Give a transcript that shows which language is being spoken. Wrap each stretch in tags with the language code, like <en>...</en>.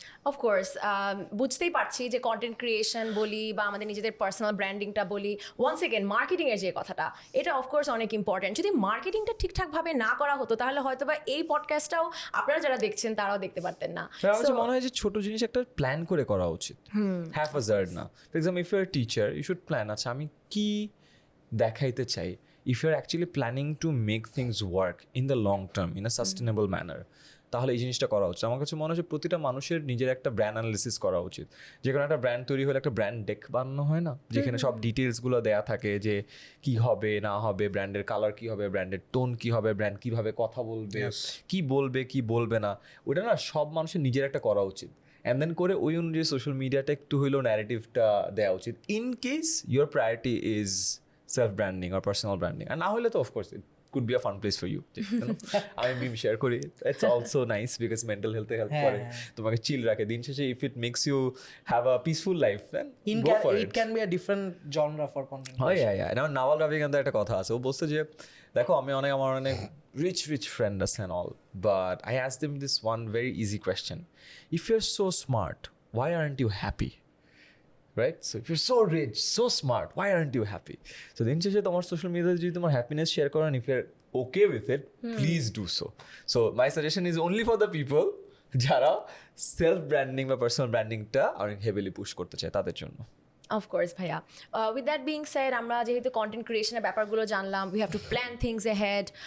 <bn>Of course বুঝতেই পারছি যে কন্টেন্ট ক্রিয়েশন বলি বা আমাদের নিজেদের পার্সোনাল ব্র্যান্ডিংটা বলি, ওয়ান্স এগেন মার্কেটিংয়ের যে কথাটা, এটা অফকোর্স অনেক ইম্পর্টেন্ট। যদি মার্কেটিংটা ঠিকঠাকভাবে না করা হতো তাহলে হয়তো বা এই পডকাস্টটাও আপনারা যারা দেখছেন তারাও দেখতে পারতেন না। আমার মনে হয় যে ছোট জিনিস একটা প্ল্যান করে করা উচিত, হ্যাফাজার্ড না।</bn> <en>For example if you are teacher, you should plan.</en> <bn>আচ্ছা আমি কি দেখাইতে চাই,</bn> <en>if you're actually planning to make things work in the long term in a sustainable manner,</en> <bn>তাহলে এই জিনিসটা করা উচিত। আমার কাছে মনে হয় প্রতিটা মানুষের নিজের একটা ব্র্যান্ড অ্যানালিসিস করা উচিত। যে কোনো একটা ব্র্যান্ড তৈরি হলে একটা ব্র্যান্ড ডেক বানানো হয় না, যেখানে সব ডিটেলসগুলো দেয়া থাকে যে কি হবে না হবে, ব্র্যান্ডের কালার কি হবে, ব্র্যান্ডের টোন কি হবে, ব্র্যান্ড কিভাবে কথা বলবে, কি বলবে না, ওটা না সব মানুষের নিজের একটা করা উচিত। অ্যান্ড দেন করে ওই অনুযায়ী সোশ্যাল মিডিয়াটা একটু হইলেও ন্যারেটিভটা দেওয়া উচিত,</bn> <en>in case your priority is self branding</en> <bn>আর personal branding. আর না হলে তো</bn> <en>Of course it could be a fun place for you.</en> <bn>আমি মিম শেয়ার করি,</bn> <en>it's also nice because</en> <bn>mental হেলথে help করে, তোমাকে চিল রাখে। দিন শেষে</bn> <en>If it makes you have a peaceful life then go for it. It can be a different genre for content.</en> <bn>হ্যাঁ, Nawal রবিকান্তের একটা কথা আছে, ও বলছে যে দেখো আমার অনেক রিচ ফ্রেন্ড আছে</bn> <en>and all, but I asked them this one very easy question: if you're so smart, why aren't you happy? Right? So if you're so rich, so smart, why aren't you happy?</en> <bn>So দিন শেষে তোমার social মিডিয়াতে যদি তোমার happiness share করেন,</bn> <en>if you're okay with it, please do so. So my suggestion is only for the people</en> <bn>যারা self branding বা personal ব্র্যান্ডিংটা অনেক হেভিলি পুশ করতে চায় তাদের জন্য। অফকোর্স ভাইয়া, উইথ দ্যাট বিং সেড, আমরা যেহেতু কন্টেন্ট ক্রিয়েশনের ব্যাপারগুলো জানলাম,</bn> <en>We have to plan things ahead.</en>